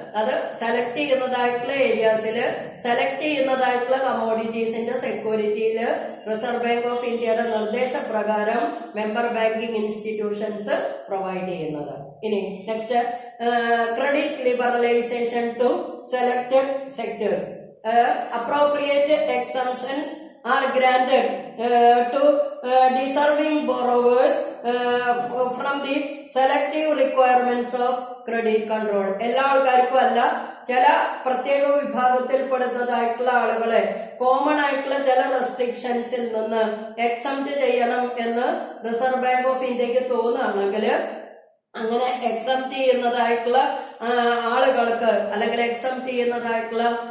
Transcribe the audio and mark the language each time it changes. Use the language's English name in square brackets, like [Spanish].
[Malayalam] അത് select ചെയ്യുന്നതായിട്ടുള്ള ഏരിയാസിൽ select ചെയ്യുന്നതായിട്ടുള്ള കമ്മോഡിറ്റീസിന്റെ സെക്യൂരിറ്റിയിൽ reserve bank of ഇന്ത്യയുടെ നിർദ്ദേശപ്രകാരം മെമ്പർ ബാങ്കിങ് ഇൻസ്റ്റിറ്റ്യൂഷൻസ് പ്രൊവൈഡ് ചെയ്യുന്നത്. [English] ഇനി next, credit liberalisation to selected sectors. Appropriate exemptions are granted to deserving borrowers from the selective requirements of credit control. [Malayalam] എല്ലാ ആൾക്കാർക്കും അല്ല, ചില പ്രത്യേക വിഭാഗത്തിൽപ്പെടുന്നതായിട്ടുള്ള ആളുകളെ കോമൺ ആയിട്ടുള്ള ചില റെസ്ട്രിക്ഷൻസിൽ നിന്ന് എക്സംപ്റ്റ് ചെയ്യണം എന്ന് റിസർവ് ബാങ്ക് ഓഫ് ഇന്ത്യക്ക് തോന്നുകയാണെങ്കിൽ അങ്ങനെ എക്സംപ്റ്റ് ചെയ്യുന്നതായിട്ടുള്ള ആളുകൾക്ക് അല്ലെങ്കിൽ എക്സംപ്റ്റ് ചെയ്യുന്നതായിട്ടുള്ള